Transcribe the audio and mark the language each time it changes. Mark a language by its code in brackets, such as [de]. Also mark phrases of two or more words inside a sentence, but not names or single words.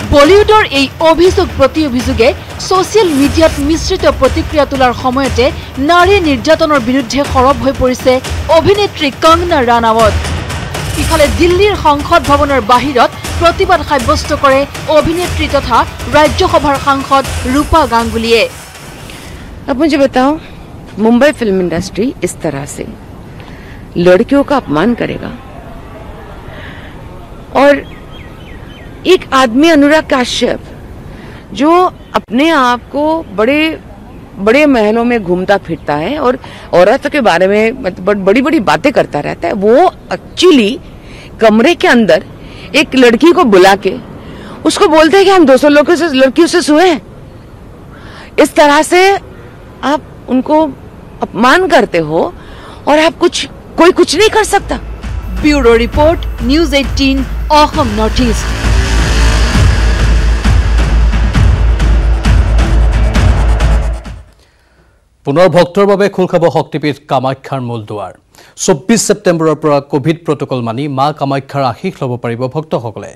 [as] বলিউডৰ এই অভিযোগ প্ৰতি অভিযোগে ছ'চিয়েল মিডিয়াত মিশ্ৰিত প্ৰতিক্ৰিয়া তোলাৰ সময়তে নাৰী নিৰ্যাতনৰ বিৰুদ্ধে সৰব হৈ পৰিছে অভিনেত্ৰী কংগনা ৰানাৱত। ইফালে দিল্লীৰ সংসদ ভৱনৰ বাহিৰত প্ৰতিবাদ সাব্যস্ত কৰে অভিনেত্ৰী তথা ৰাজ্যসভাৰ সাংসদ ৰূপা গাংগুলীয়ে। [hi] अब मुझे बताओ, मुंबई फिल्म इंडस्ट्री इस तरह से लड़कियों का अपमान करेगा और एक आदमी अनुराग काश्यप जो अपने आप को बड़े बड़े महलों में घूमता फिरता है और औरतों के बारे में बड़ी बड़ी बातें करता रहता है, वो एक्चुअली कमरे के अंदर एक लड़की को बुला के उसको बोलते हैं कि हम 200 लड़कियों से सोए हैं। इस तरह से आप उनको अपमान करते हो और आप कोई कुछ नहीं कर सकता। [en] Bureau report, News 18 Assam North East. [as] পুনৰ ভক্তৰ বাবে খোল খাব শক্তিপীঠ কামাখ্যাৰ মূল দুৱাৰ। 24 ছেপ্টেম্বৰৰ পৰা কোভিড প্ৰটকল মানি মা কামাখ্যাৰ আশীষ ল'ব পাৰিব ভক্তসকলে।